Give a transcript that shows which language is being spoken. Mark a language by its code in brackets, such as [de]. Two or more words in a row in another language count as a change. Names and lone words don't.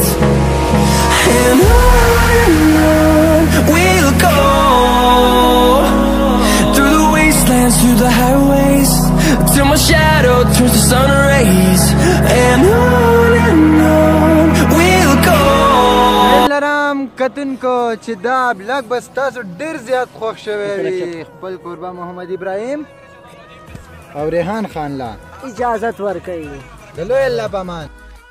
[en] And on we'll go, through the wastelands, through the highways, till my shadow turns to sun rays. And on we'll go. [ps] لرم کتونکو چې دا بلاګ بس تاسو ډېر زیات خوښ شوی وي خپل کوربه محمد ابراهیم او ریحان خان لا اجازت ورکوي د لوی الله په امان